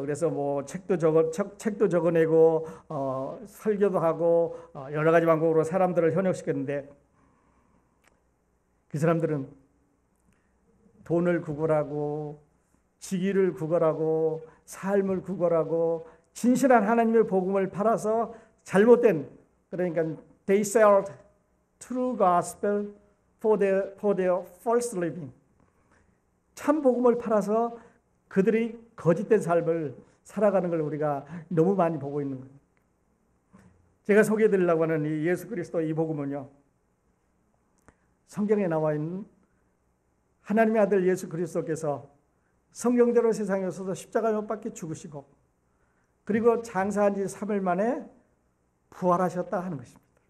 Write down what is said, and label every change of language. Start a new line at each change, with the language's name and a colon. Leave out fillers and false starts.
Korean: 그래서 뭐 책도 적어내고 설교도 하고 여러 가지 방법으로 사람들을 현혹시켰는데 그 사람들은 돈을 구걸하고 직위를 구걸하고 삶을 구걸하고 진실한 하나님의 복음을 팔아서 잘못된, 그러니까
English: they sell true gospel for their false living.
Korean: 참 복음을 팔아서 그들이 거짓된 삶을 살아가는 걸 우리가 너무 많이 보고 있는 거예요. 제가 소개해 드리려고 하는 이 예수 그리스도 이 복음은요, 성경에 나와 있는 하나님의 아들 예수 그리스도께서 성경대로 세상에 오셔서 십자가에 못 박혀 죽으시고 그리고 장사한 지 3일 만에 부활하셨다 하는 것입니다.